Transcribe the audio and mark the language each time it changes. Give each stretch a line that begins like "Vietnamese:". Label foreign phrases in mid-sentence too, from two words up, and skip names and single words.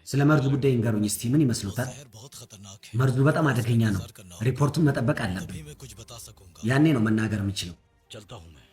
Amharic: ስለ መርዙ ጉዳይ እንገሩኝ እስቲ ምን ይመስሉታል?
Urdu: जहर बहुत खतरनाक है
Amharic: መርዙ በጣም አደገኛ ነው። ሪፖርቱን መጠበቅ አለብን።
Urdu: तभी मैं कुछ बता सकूंगा
Amharic: ያኔ ነው መናገር የምችለው።
Urdu: चलता हूँ मैं